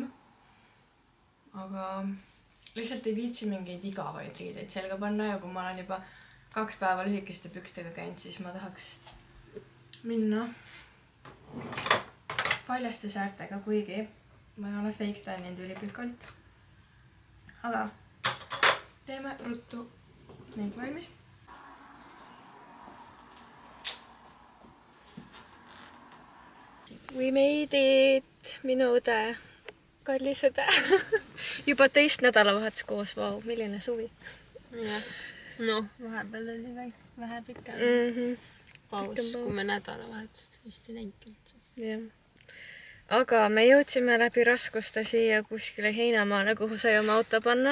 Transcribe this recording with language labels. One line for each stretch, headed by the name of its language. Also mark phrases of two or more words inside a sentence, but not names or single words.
Estonian: Aga lihtsalt ei viitsi mingeid igavaid riideid selga panna ja kui ma olen juba 2 päeva lühikeste pükstega käinud, siis ma tahaks minna paljaste säärtega, kuigi ma ei ole fake tanninud ülipikalt. Aga teeme ruttu meik valmis.
English: We made it!
Estonian: Minu õde, kallis õde. Juba teist nädalavahetus koos, vau, milline suvi. Vahepeal oli vähe pikem paus, kui me nädalavahetust vist ei näinudki üldse. Jah. aga me jõudsime läbi raskuste siia kuskile heinamaale, kuhu sai oma auto panna.